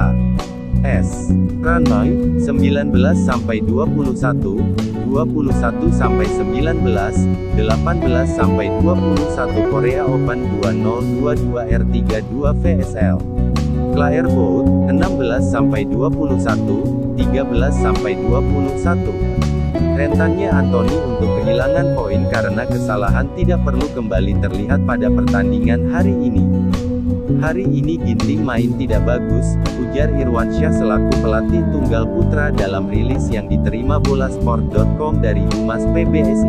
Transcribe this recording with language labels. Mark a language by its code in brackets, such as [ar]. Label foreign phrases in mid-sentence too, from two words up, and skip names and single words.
[id] S. Pranoy, 19-21, 21-19, 18-21 Korea Open 2022 R32 VSL. Claire Bolt, 16-21, 13-21. Rentannya Anthony untuk kehilangan poin karena kesalahan tidak perlu kembali terlihat pada pertandingan hari ini. Hari ini Ginting main tidak bagus, ujar Irwansyah selaku pelatih tunggal putra dalam rilis yang diterima bolasport.com dari Humas PBSI.